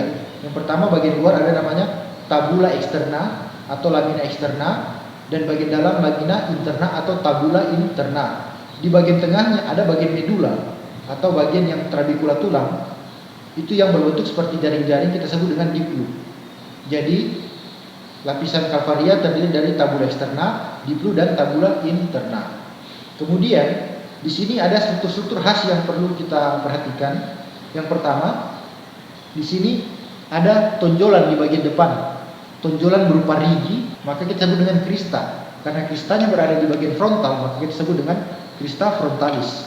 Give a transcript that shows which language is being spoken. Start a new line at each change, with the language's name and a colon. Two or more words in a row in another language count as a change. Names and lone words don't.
Indonesian: Yang pertama, bagian luar ada namanya
Latin: tabula externa
Indonesian: atau
Latin: lamina externa,
Indonesian: dan bagian dalam
Latin: lamina interna
Indonesian: atau
Latin: tabula interna.
Indonesian: Di bagian tengahnya ada bagian medula atau bagian yang trabecula tulang, itu yang berbentuk seperti jaring-jaring, kita sebut dengan diplu. Jadi lapisan Calvaria terdiri dari
Latin: tabula externa,
Indonesian: diplu,
Latin: dan tabula interna.
Indonesian: Kemudian di sini ada struktur-struktur khas yang perlu kita perhatikan. Yang pertama, di sini ada tonjolan di bagian depan. Tonjolan berupa rigi, maka kita sebut dengan crista. Karena cristanya berada di bagian frontal, maka kita sebut dengan
Latin: crista frontalis.